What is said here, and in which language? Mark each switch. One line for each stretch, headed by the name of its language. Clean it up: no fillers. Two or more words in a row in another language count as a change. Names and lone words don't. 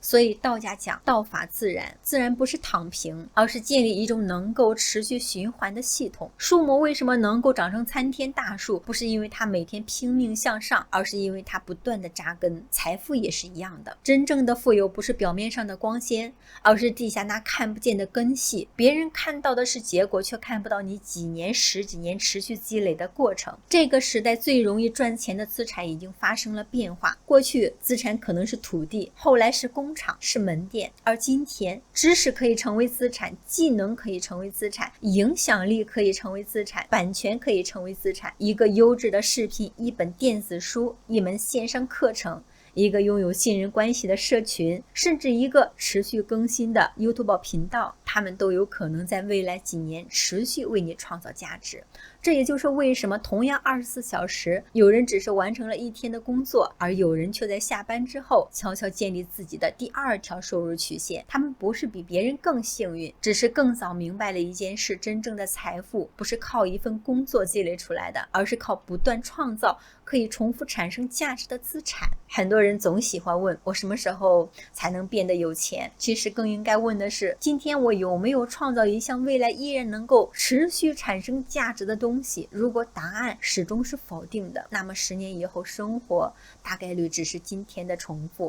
Chinese: 所以道家講道法自然，自然不是躺平，而是建立一種能夠持續循環的系統。樹木為什麼能夠長成參天大樹？不是因為它每天拼命向上，而是因為它不斷地扎根。財富也是一樣的，真正的富有不是表面上的光鮮，而是地下那看不見的根系。別人看到的是結果，卻看不到你幾年、十幾年持續積累的過程。這個時代最容易賺錢的資產已經發生了變化。過去資產可能是土地，後來是工廠，是門店，而今天知識可以成為資產，技能可以成為資產，影響力可以成為資產，版權可以成為資產。一個優質的視頻，一本電子書，一門線上課程，一個擁有信任關係的社群，甚至一個持續更新的 YouTube 頻道，他們都有可能在未来幾年持續為你創造價值。這也就是為什麼同樣24小時，有人只是完成了一天的工作，而有人卻在下班之後悄悄建立自己的第二條收入曲線。他們不是比別人更幸運，只是更早明白了一件事：真正的財富不是靠一份工作積累出來的，而是靠不斷創造可以重複產生價值的資產。很多人總喜歡問我什麼時候才能變得有錢，其實更應該問的是，今天我有沒有創造一項未來依然能夠持續產生價值的東西？如果答案始終是否定的，那麼10年以後生活大概率只是今天的重複。